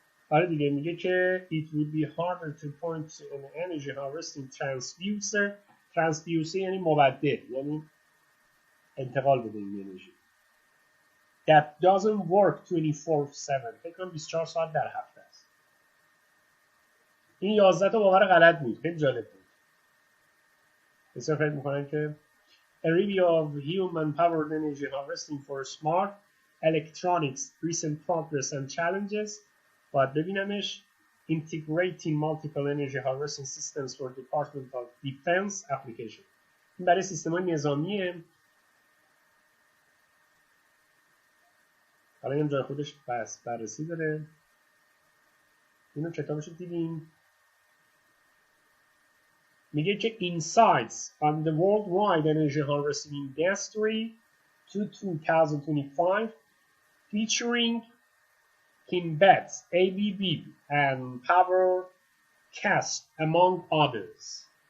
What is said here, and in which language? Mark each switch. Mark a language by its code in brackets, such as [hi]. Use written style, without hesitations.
[fa] آره دیگه میگه که [en] it would be harder to point to an energy harvesting transducer. [fa] transducer یعنی مبدل، یعنی انتقال بده این انرژی. [en] That doesn't work 24/7. [fa] فکر کنم 24 ساعت در هفته است. این 11 تا باور غلط بود. خیلی جالب بود. بسیار فکر میکنن که [en] A review of human-powered energy harvesting for smart electronics, recent progress and challenges. [fa] باید ببینمش. [en] Integrating multiple energy harvesting systems for Department of Defense application. [fa] این برای سیستم‌های نظامیه. حالا این جای خودش بررسی داره. اینو کتابش رو دیدیم. میگه که [en] Insights on the Worldwide Energy Harvesting Industry to 2025 featuring Kim Betts, ABB and PowerCast among others.